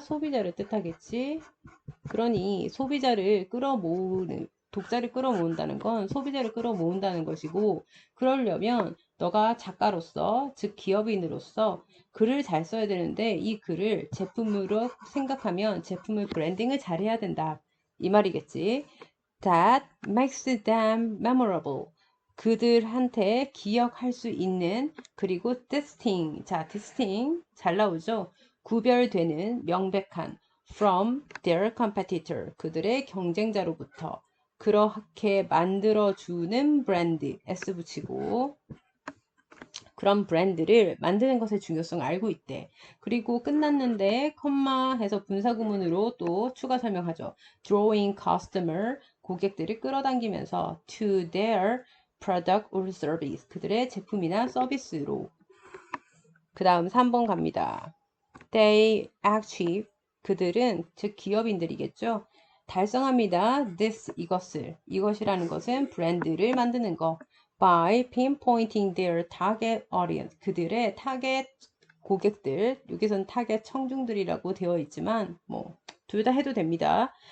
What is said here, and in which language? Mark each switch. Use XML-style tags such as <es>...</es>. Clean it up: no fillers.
<ko>소비자를 뜻하겠지. 그러니 소비자를 끌어모으는, 독자를 끌어모은다는 건 소비자를 끌어모은다는 것이고, 그러려면 너가 작가로서, 즉 기업인으로서 글을 잘 써야 되는데 이 글을 제품으로 생각하면 제품을 브랜딩을 잘해야 된다. 이 말이겠지.</ko> <en>That makes them memorable.</en> <ko>그들한테 기억할 수 있는, 그리고 distinct. 자, distinct 잘 나오죠? 구별되는, 명백한</ko> <en>from their competitor.</en> <ko>그들의 경쟁자로부터 그렇게 만들어주는 브랜드 S 붙이고 그런 브랜드를 만드는 것의 중요성을 알고 있대. 그리고 끝났는데 컴마 해서 분사구문으로 또 추가 설명하죠.</ko> <en>Drawing customer,</en> <ko>고객들을 끌어당기면서</ko> <en>to their product or service,</en> <ko>그들의 제품이나 서비스로. 그 다음 3번 갑니다.</ko> <en>They achieve,</en> <ko>그들은 즉 기업인들이겠죠. 달성합니다. This, 이것이라는 것은 브랜드를 만드는 거.</ko> <en>By pinpointing their target audience,</en> <ko>그들의 타겟 고객들, 여기선 타겟 청중들이라고 되어 있지만 뭐 둘 다 해도 됩니다.</ko>